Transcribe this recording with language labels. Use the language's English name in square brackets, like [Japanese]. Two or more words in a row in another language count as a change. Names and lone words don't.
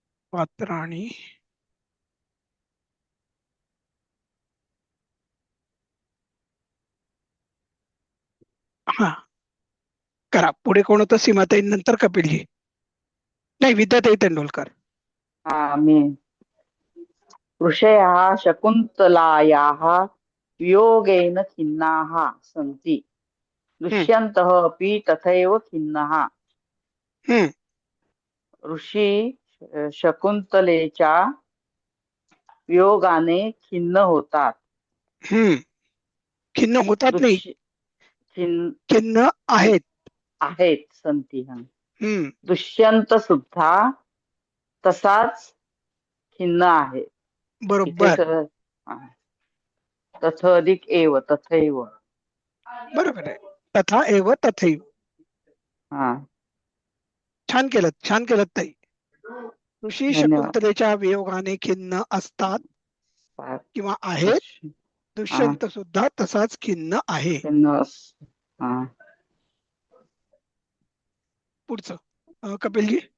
[Marathi] पात्राणी हा करा. पुढे कोण होतं? सीमाताई, नंतर कपिलजी. नाही, विद्याताई तेंडुलकर. हा मी [Sanskrit] ऋषयः शकुन्तलायाः वियोगेन खिन्नाः सन्ति दुष्यन्तः अपि तथैव खिन्नः. हम्म [Marathi] ऋषी शकुंतलेच्या वियोगाने खिन्न होतात. हम्म खिन्न होतात नाही, खिन्न खिन्न आहेत. आहेत संती. हम्म दुष्यंत सुद्धा तसाच खिन्न आहे. बरोबर, [Sanskrit] तथ अधिक एव तथैव. [Marathi] बरोबर आहे. [Sanskrit] तथा एव तथैव. [Marathi] हा, छान केलं ताई. ऋषी धन्यवाद. शकुंतलेच्या वियोगाने खिन्न असतात किंवा आहेत. दुष्यंत सुद्धा तसाच खिन्न आहे. हा. पुढचं कपिलजी.